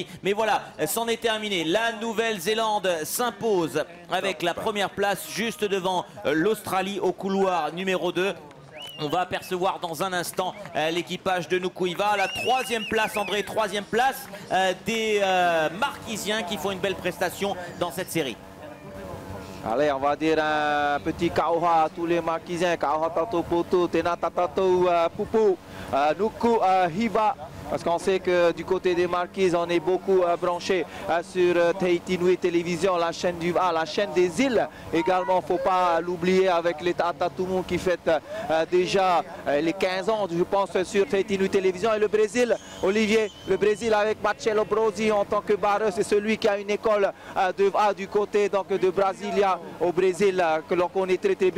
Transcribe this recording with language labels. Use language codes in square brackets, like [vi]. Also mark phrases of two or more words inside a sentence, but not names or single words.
[fr] Mais voilà, c'en est terminé. La Nouvelle-Zélande s'impose avec la première place juste devant l'Australie au couloir numéro 2. On va apercevoir dans un instant l'équipage de Nukuiva. La 3e place, André, 3e place des Marquisiens qui font une belle prestation dans cette série. Allez, on va dire un petit kauha à tous les Marquisiens. [mrq] Kauha tato poto, tena tatato pupu, Nukuhiva. [fr] Parce qu'on sait que du côté des Marquises, on est beaucoup branché sur Tahiti Nui Télévision, la chaîne la chaîne des îles. Également, il ne faut pas l'oublier avec les Tatatumu qui fête déjà les 15 ans, je pense, sur Tahiti Nui Télévision. Et le Brésil, Olivier, le Brésil avec Marcelo Brosi en tant que barreur, c'est celui qui a une école de VA du côté donc, de Brasilia au Brésil, que l'on connaît très très bien.